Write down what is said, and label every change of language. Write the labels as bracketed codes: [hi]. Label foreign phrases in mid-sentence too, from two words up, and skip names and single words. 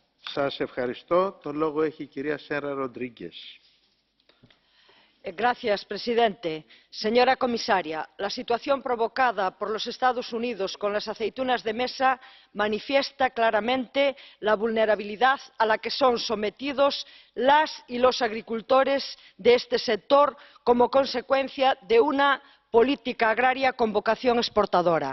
[el] Σας ευχαριστώ. Το λόγο έχει η κυρία Σέρα Ροντρίγκες. [es] Señor presidente, señora comisaria, la situación provocada por los Estados Unidos con las aceitunas de mesa manifiesta claramente la vulnerabilidad a la que son sometidos las y los agricultores de este sector como consecuencia de una política agraria con vocación exportadora.